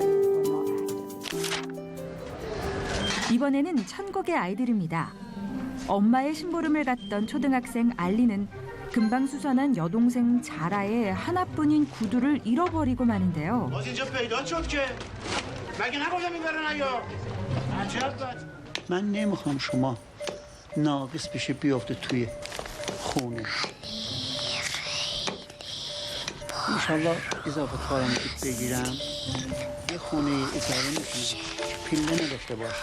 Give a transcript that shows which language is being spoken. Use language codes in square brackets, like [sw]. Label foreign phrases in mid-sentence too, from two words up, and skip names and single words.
[ko] 이번에는 천국의 아이들입니다. 엄마의 심부름을 갔던 초등학생 알리는 금방 수선한 여동생 자라의 하나뿐인 구두를 잃어버리고 마는데요. [fa] من نمیخوام شما ناقص بشه بیافته توی خونه. انشالله اضافه کارم بگیرم یه خونه اجاره میکنم پله نداشته باشم.